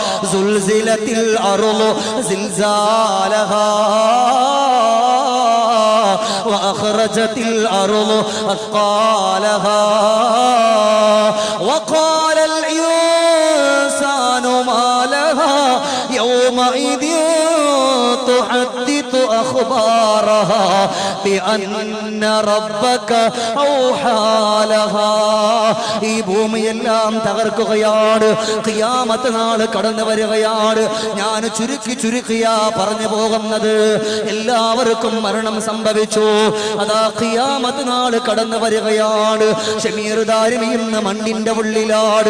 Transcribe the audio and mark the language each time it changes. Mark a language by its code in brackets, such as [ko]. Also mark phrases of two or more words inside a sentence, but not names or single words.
[ar] زلزلت الأرض زلزالها وأخرجت الأرض أثقالها وقال الإنسان ما لها يومئذ تحدث أخبارها بأن ربك أوحى لها [ml] ഈ ഭൂമിയെല്ലാം തകർക്കുകയാണ്. ഖിയാമത്ത് നാൾ കടന്നു വരികയാണ്. ഞാൻ ചുരുക്കിയാ പറഞ്ഞു പോകുന്നത്. എല്ലാവർക്കും മരണം സംഭവിച്ചു. അതാ ഖിയാമത്ത് നാൾ കടന്നു വരികയാണ്. ഷമീർ ദാരിമി ഇന്ന് മണ്ണിന്റെ ഉള്ളിലാണ്.